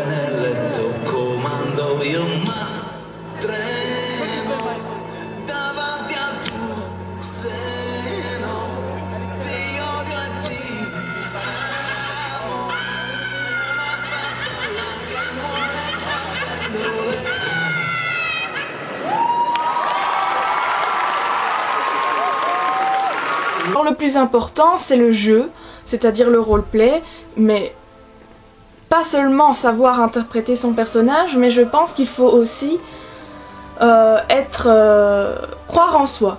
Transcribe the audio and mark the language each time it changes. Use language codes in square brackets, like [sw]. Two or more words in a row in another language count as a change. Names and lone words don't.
[it] nel letto, comando io ma tremo davanti al tuo seno, ti odio e ti amo, è una farfalla che muore quando [fr] Alors le plus important c'est le jeu, c'est-à-dire le roleplay, mais pas seulement savoir interpréter son personnage, mais je pense qu'il faut aussi croire en soi.